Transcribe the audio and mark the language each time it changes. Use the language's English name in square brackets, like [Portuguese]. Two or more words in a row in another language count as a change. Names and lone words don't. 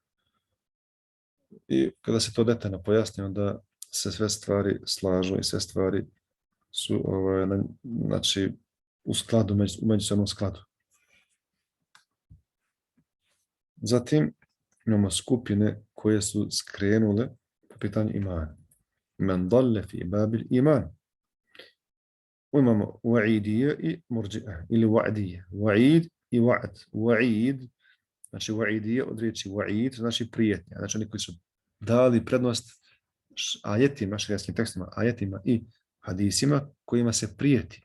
[Bosnian] I kada se to detaljno pojasni, onda se sve stvari slažu i sve stvari su znači, u skladu, u međusobnom skladu. Zatim imamo skupine koje su skrenule po pitanju imana. [Arabic] من ضل في باب الإيمان. [Bosnian] Imamo wa'idije i murđi'ah, ili wa'dije. Wa'id i wa'd. Wa'id, znači wa'idije od riječi wa'id, znači prijetnja. Znači oni koji su dali prednost ajetima, šerijskim tekstima, ajetima i hadisima kojima se prijeti.